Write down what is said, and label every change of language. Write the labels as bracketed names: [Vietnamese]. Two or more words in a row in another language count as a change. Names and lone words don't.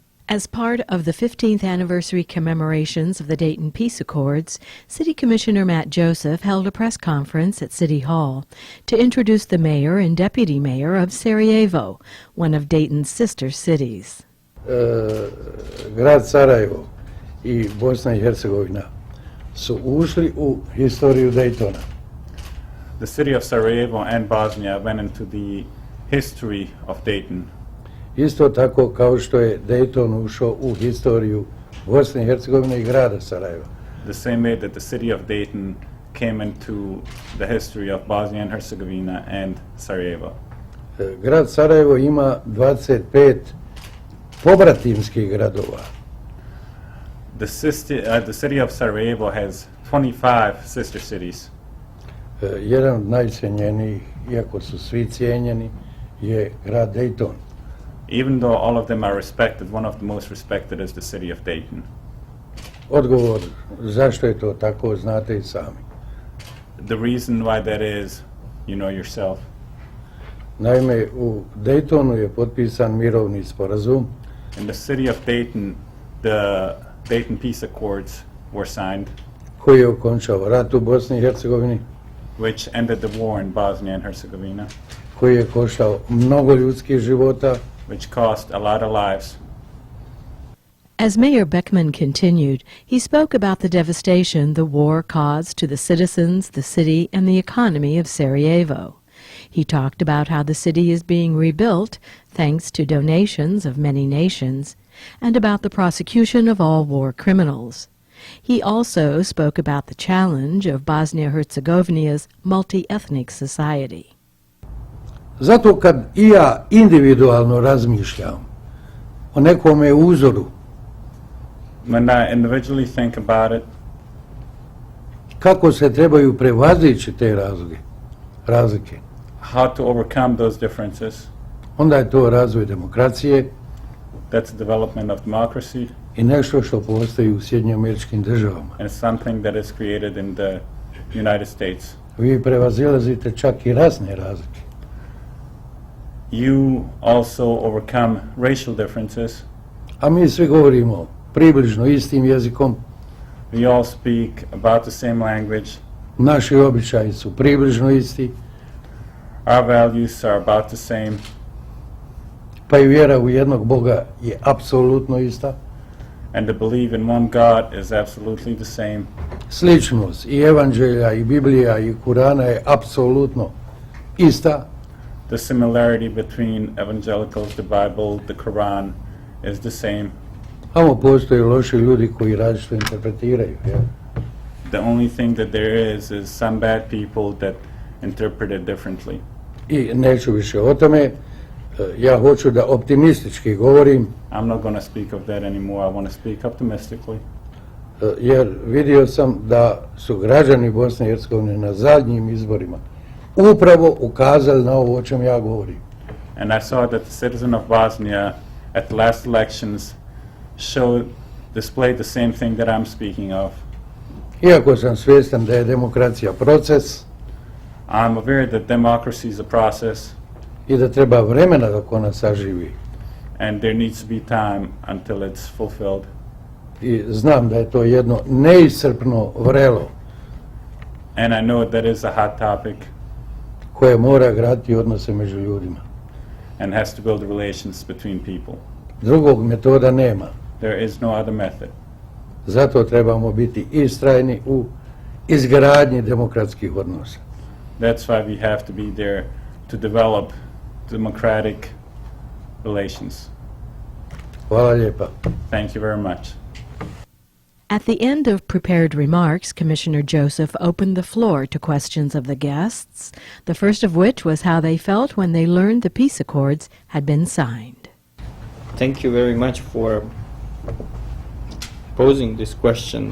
[English] As part of the 15th anniversary commemorations of the Dayton Peace Accords, City Commissioner Matt Joseph held a press conference at City Hall to introduce the mayor and deputy mayor of Sarajevo, one of Dayton's sister cities. [Bosnian] Grad Sarajevo I Bosna I Hercegovina su ušli u historiju Daytona. [English] The city of Sarajevo and Bosnia went into the history of Dayton. [Bosnian] Isto tako kao što je Dayton ušao u historiju Bosne I Hercegovine I grada Sarajeva. [English] The same way that the city of Dayton came into the history of Bosnia and Herzegovina and Sarajevo. [Bosnian] Grad Sarajevo ima 25 pobratimskih gradova. [English] The city of Sarajevo has 25 sister cities. [Bosnian] Jedan od najcijenjenijih, iako su svi cijenjeni, je grad Dayton. [English] Even though all of them are respected, one of the most respected is the city of Dayton. [Bosnian] Odgovor zašto je to tako znate I sami. [English] The reason why that is, you know yourself. [Bosnian] Naime, u Daytonu je potpisan mirovni sporazum. [English] In the city of Dayton, the Dayton Peace Accords were signed, [Bosnian] koji je okončao rat u Bosni I Hercegovini, [English] which ended the war in Bosnia and Herzegovina, [Bosnian] koji je koštao mnogo ljudskih života, [English] which cost a lot of lives. As Mayor Beckman continued, he spoke about the devastation the war caused to the citizens, the city, and the economy of Sarajevo. He talked about how the city is being rebuilt thanks to donations of many nations, and about the prosecution of all war criminals. He also spoke about the challenge of Bosnia-Herzegovina's multi-ethnic society. [Bosnian] Zato kad I ja individualno razmišljam o nekome uzoru, [English] When I individually think about it, [Bosnian] kako se trebaju prevazići te razlike, [English] how to overcome those differences, [Bosnian] onda je to razvoj demokracije [English] that's the development of democracy, [Bosnian] I nešto što postoji u Sjedinjenim Američkim Državama. [English] and something that is created in the United States. [Bosnian] Vi prevazilazite čak I rasne razlike. [English] You also overcome racial differences. [Bosnian] A mi svi govorimo približno istim jezikom, [English] We all speak about the same language. [Bosnian] naši običaji su približno isti, [English] Our values are about the same. [Bosnian] pa I vjera u jednog Boga je apsolutno ista. [English] And to believe in one God is absolutely the same. [Bosnian] Sličnost I evanđelja I Biblija I Kurana je apsolutno ista, [English] The similarity between evangelicals, the Bible, the Quran is the same. [Bosnian] samo postoje loši ljudi koji različito interpretiraju. Ja. [English] The only thing that there is some bad people that interpret it differently. [Bosnian] I neću više o tome, ja hoću da optimistički govorim, [English] I'm not going to speak of that anymore. I want to speak optimistically. [Bosnian] Jer vidio sam da su građani Bosne I Hercegovine na zadnjim izborima upravo ukazali na ovo o čem ja govorim. [English] And I saw that the citizen of Bosnia at the last elections displayed the same thing that I'm speaking of. [Bosnian] Iako sam svjestan da je demokracija proces [English] I'm aware that democracy is a process [Bosnian] I da treba vremena dok ona saživi. [English] and there needs to be time until it's fulfilled. [Bosnian] I znam da je to jedno neiscrpno vrelo [English] And I know that is a hot topic [Bosnian] koje mora graditi odnose među ljudima. [English] and has to build relations between people. [Bosnian] Drugog metoda nema. [English] There is no other method. [Bosnian] Zato trebamo biti istrajni u izgradnji demokratskih odnosa. [English] That's why we have to be there to develop democratic relations. [Bosnian] Hvala lijepa. [English] Thank you very much. At the end of prepared remarks, Commissioner Joseph opened the floor to questions of the guests, the first of which was how they felt when they learned the peace accords had been signed. Thank you very much for posing this question.